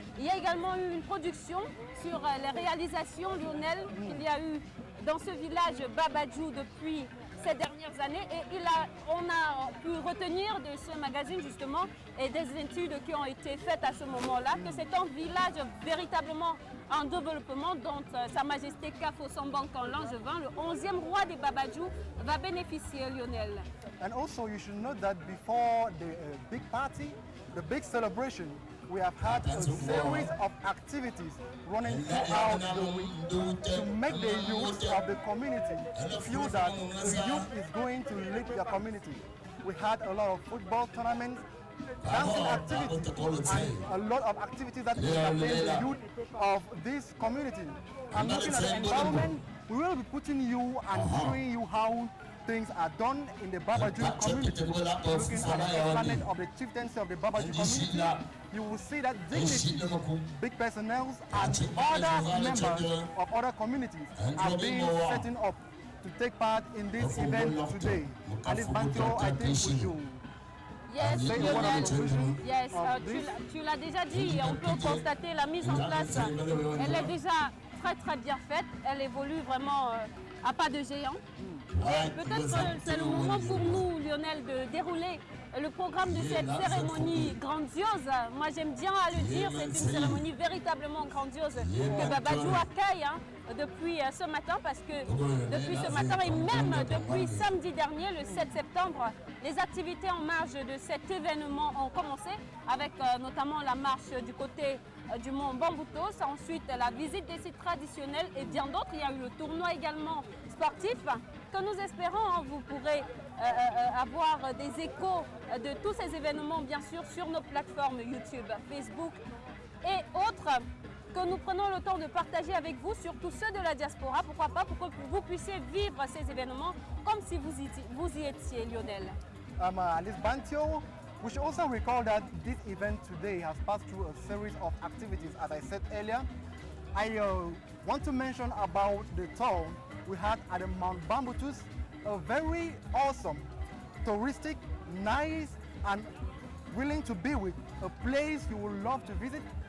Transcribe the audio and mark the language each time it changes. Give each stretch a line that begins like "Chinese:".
French: Il y a également eu une production sur les réalisations, Lionel, qu'il y a eu dans ce village Babadjou depuis ces dernières années et on a pu retenir de ce magazine justement et des études qui ont été faites à ce moment-là que c'est un village véritablement en développement dont Sa Majesté Kafo Sambankan Langevin, le 11e roi des Babadjou, va bénéficier, Lionel.
English: And also you should know that before the big party, the big celebration, we have had a series of activities running throughout the week to make the youth of the community feel that the youth is going to lead their community. We had a lot of football tournaments, dancing activities, and a lot of activities that entertain the youth of this community. And looking at the environment, we will be putting you and showing you how things are done in the Babadjou community. Looking at the planet of the chieftaincy of the Babadjou community, you will see that dignity, big personnel and other members of other communities are being setting up to take part in this event today. Alice Bantio, I think we should.
French: Yes, Lionel, yes, tu l'as déjà dit, on peut constater la mise en place, elle est déjà très très bien faite, elle évolue vraiment à pas de géant. Et peut-être c'est le moment pour nous, Lionel, de dérouler le programme de cette cérémonie grandiose. Moi j'aime bien à le dire, c'est une cérémonie véritablement grandiose que Babadjou accueille depuis ce matin, parce que depuis ce matin et même depuis samedi dernier, le 7 septembre, les activités en marge de cet événement ont commencé avec notamment la marche du côté du mont Bamboutos, ensuite la visite des sites traditionnels et bien d'autres. Il y a eu le tournoi également sportif que nous espérons vous pourrez avoir des échos de tous ces événements bien sûr sur nos plateformes YouTube, Facebook et autres, que nous prenons le temps de partager avec vous, surtout ceux de la diaspora, pourquoi pas, pour que vous puissiez vivre ces événements comme si vous y étiez, Lionel.
English: Alice Bantio, we should also recall that this event today has passed through a series of activities, as I said earlier. I want to mention about the tour we had at the Mount Bamboutos, a very awesome, touristic, nice and willing to be with, a place you would love to visit.